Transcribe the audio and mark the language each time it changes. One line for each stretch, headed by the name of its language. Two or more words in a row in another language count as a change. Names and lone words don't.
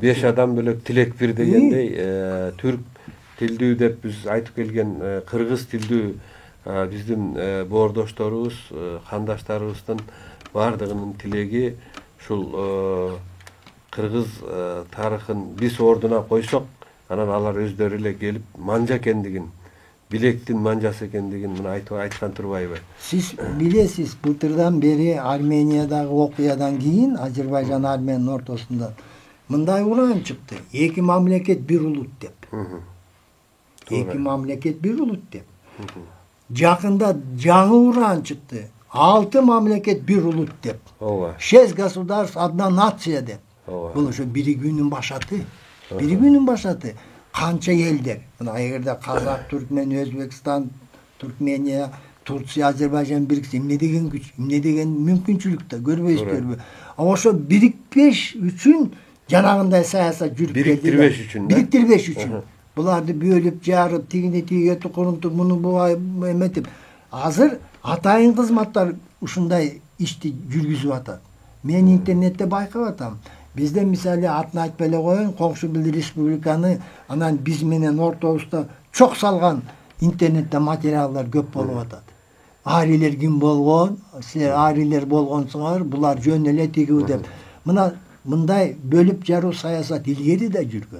Kyrgyz: 5 адам бөлөк тилек бир дегендей, түрк тилдүү деп биз айтып келген кыргыз тилдүү биздин боордошторубуз, кандаштарыбыздын бардыгынын тилеги ушул кыргыз тарыхын биз ордуна койсок, анан алар өздөрү эле келип манжа экендигин, билектин манжасы экендигин мына айткан турбайбы? Siz bilesiz, былтырдан бери Армениядағы окуядан кийин, Азербайжан Арменияның ортосунда мындай уран чыкты. Эки мамлекет бир улут деп. Эки мамлекет бир улут деп. Жакында жаңы уран чыкты. 6 мамлекет бир улут деп.
Russian: 6 государств, одна нация
Kyrgyz: деп. Бул ошо биригүүнүн башаты. Биригүүнүн башаты. Канча элдер. Мына эгерде Казак, Түркмен, Өзбекстан, Туркмения, Турция, Азербайжан бириксе, эмне деген күч, эмне деген мүмкүнчүлүк да көрбөйсүзбү? Ошо бириктирбеш үчүн жанагындай саясат жүрүп келди. Бириктирбеш үчүн. Буларды бөлүп, жарып, тигине тиге тукурунтуп, муну буга эметип. Азыр атайын кызматтар ушундай ишти жүргүзүп атат. Мен интернетте байкап атам. Bizde misali atını айтып эле коеюн, коңшу бир республиканы анан биз менен ортобузда чок салган интернетте материалдар көп болуп атат. Арилер ким болгон, силер арилер болгонсуңар, булар жөн эле тигүү деп. Мына мындай бөлүп жаруу саясат илгери да жүргөн.